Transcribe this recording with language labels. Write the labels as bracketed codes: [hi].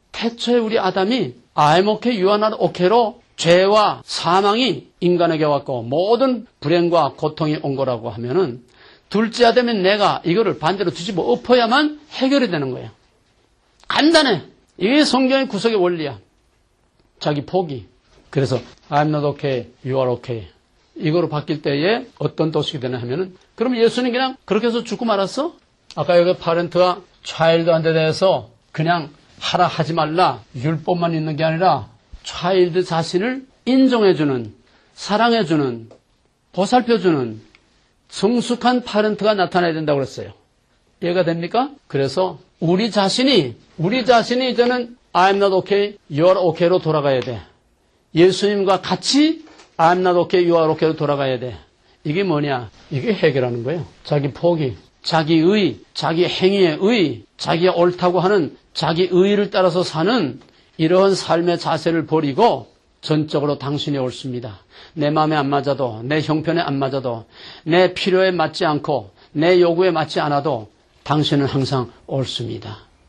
[ko] 태초에 우리 아담이 [en] I'm okay, you are not okay [ko] 로 죄와 사망이 인간에게 왔고 모든 불행과 고통이 온 거라고 하면은 둘째 아담인 내가 이거를 반대로 뒤집어 엎어야만 해결이 되는 거예요. 간단해. 이게 성경의 구석의 원리야. 자기 포기. 그래서 [en] I'm not okay, you are okay. [ko] 이거로 바뀔 때에 어떤 도식이 되냐 하면은 그럼 예수님 그냥 그렇게 해서 죽고 말았어? 아까 여기 파렌트와 차일드한테 대해서 그냥 하라 하지 말라 율법만 있는 게 아니라 차일드 자신을 인정해주는 사랑해주는 보살펴주는 성숙한 파렌트가 나타나야 된다고 그랬어요. 이해가 됩니까? 그래서 우리 자신이 이제는 [en] I'm not okay, you are okay [ko] 로 돌아가야 돼. 예수님과 같이 [en] I'm not okay, you are okay로 [ko] 돌아가야 돼. 이게 뭐냐? 이게 해결하는 거예요. 자기 포기, 자기 의, 자기 행위의 의, 자기가 옳다고 하는 자기 의의를 따라서 사는 이러한 삶의 자세를 버리고 전적으로 당신이 옳습니다. 내 마음에 안 맞아도, 내 형편에 안 맞아도, 내 필요에 맞지 않고, 내 요구에 맞지 않아도 당신은 항상 옳습니다.